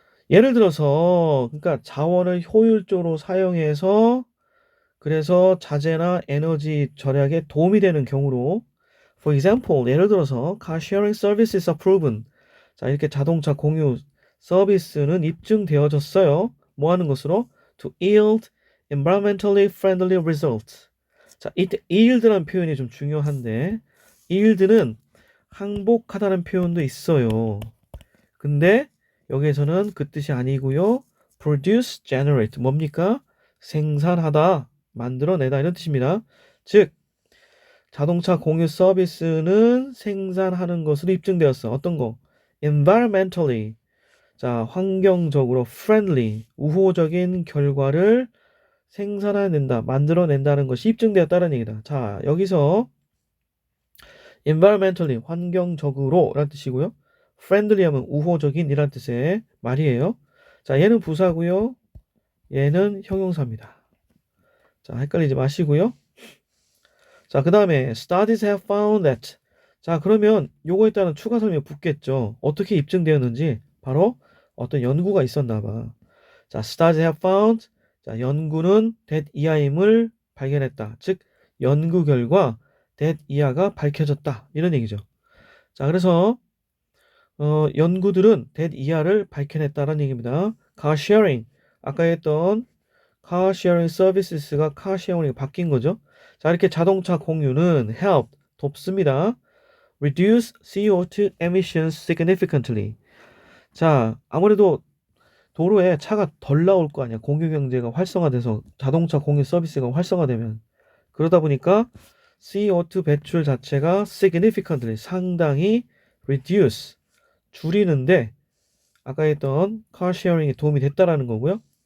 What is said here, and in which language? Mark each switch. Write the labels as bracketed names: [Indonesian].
[Korean] 예를 들어서, 그러니까 자원을 효율적으로 사용해서 그래서 자재나 에너지 절약에 도움이 되는 경우로, [English] for example, [Korean] 예를 들어서 [English] car sharing services are proven. [Korean] 자, 이렇게 자동차 공유 서비스는 입증되어졌어요. 뭐 하는 것으로? [English] To yield environmentally friendly results. [Korean] 자, 이때 yield라는 표현이 좀 중요한데, yield는 항복하다는 표현도 있어요. 근데 여기에서는 그 뜻이 아니고요. [English] produce, generate, [Korean] 뭡니까? 생산하다, 만들어내다, 이런 뜻입니다. 즉, 자동차 공유 서비스는 생산하는 것으로 입증되었어. 어떤 거? environmentally, 자, 환경적으로 friendly, 우호적인 결과를 생산해낸다, 만들어낸다는 것이 입증되었다는 얘기다. 자, 여기서 environmentally, 환경적으로 라는 뜻이고요. friendly 하면 우호적인 이란 뜻의 말이에요. 자, 얘는 부사고요. 얘는 형용사입니다. 자, 헷갈리지 마시고요. 자, 그 다음에 [English] studies have found that. [Korean] 자, 그러면 요거에 따른 추가 설명이 붙겠죠. 어떻게 입증되었는지 바로 어떤 연구가 있었나 봐. 자, [English] studies have found. [Korean] 자, 연구는 that 이하임을 발견했다. 즉, 연구 결과 that 이하가 밝혀졌다, 이런 얘기죠. 자, 그래서 연구들은 that 이하를 밝혀냈다라는 얘기입니다. [English] car sharing, [Korean] 아까 했던 [English] car sharing services가 car sharing이 [Korean] 바뀐 거죠. 자, 이렇게 자동차 공유는 help, 돕습니다. [English] reduce CO2 emissions significantly. [Korean] 자, 아무래도 도로에 차가 덜 나올 거 아니야. 공유 경제가 활성화돼서 자동차 공유 서비스가 활성화되면. 그러다 보니까 CO2 배출 자체가 significantly 상당히 reduce 줄이는데 아까 했던 car sharing이 도움이 됐다라는 거고요.